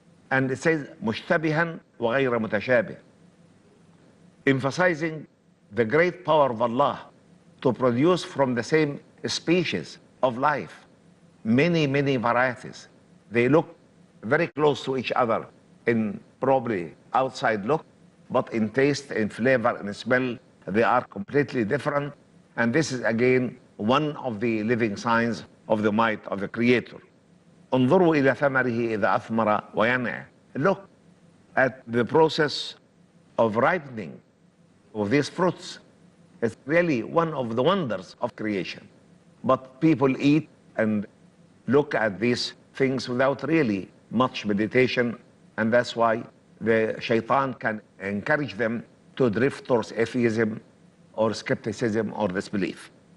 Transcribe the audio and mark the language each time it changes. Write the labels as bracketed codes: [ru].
[en] And it says [ar] مشتبها وغير متشابه, [en] emphasizing the great power of Allah to produce from the same species of life many, many varieties. They look very close to each other in probably outside look, but in taste, in flavor, in smell, they are completely different. And this is again one of the living signs of the might of the Creator. [ar] انظروا إلى ثمره إذا أثمر وينعى. [en] Look at the process of ripening of these fruits. It's really one of the wonders of creation. But people eat and look at these things without really much meditation, and that's why the shaitan can encourage them to drift towards atheism or skepticism or disbelief.